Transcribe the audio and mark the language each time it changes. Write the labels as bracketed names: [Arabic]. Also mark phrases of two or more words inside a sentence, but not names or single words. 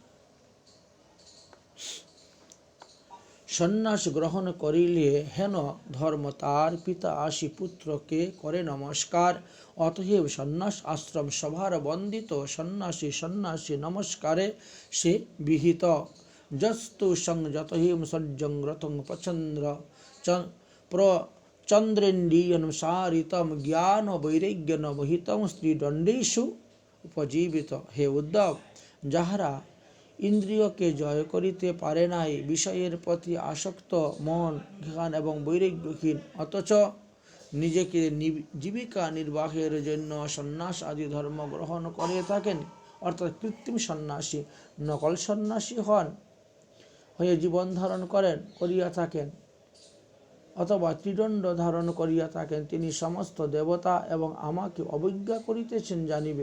[Bangla] সন্ন্যাস গ্রহণ করিলে হেন ধর্ম তার পিতা আসি পুত্রকে করে নমস্কার। অতএব সন্ন্যাস আশ্রম সভার বন্দিত সন্ন্যাসী নমস্কারে সে বিহিত। [Sanskrit] जस्तु संयत हिम सज्जं रतं प्रचंद्रेन्द्रियनुसारितं ज्ञान वैराग्य नवहितं स्त्रीदंडेषु उपजीवित। हे उद्धव, [Bangla] যাহারা ইন্দ্রিয়কে জয় করিতে পারে নাই, বিষয়ের প্রতি আসক্ত মন, জ্ঞান এবং বৈরাগ্যহীন, অথচ নিজেকে জীবিকা নির্বাহের জন্য সন্ন্যাস আদি ধর্ম গ্রহণ করে থাকেন, অর্থাৎ কৃত্রিম সন্ন্যাসী, নকল সন্ন্যাসী হয়ে জীবন ধারণ করিয়া থাকেন, অথবা ত্রিদণ্ড ধারণ করিয়া থাকেন, তিনি সমস্ত দেবতা এবং আমাকে অবজ্ঞা করিতেছেন জানিবে।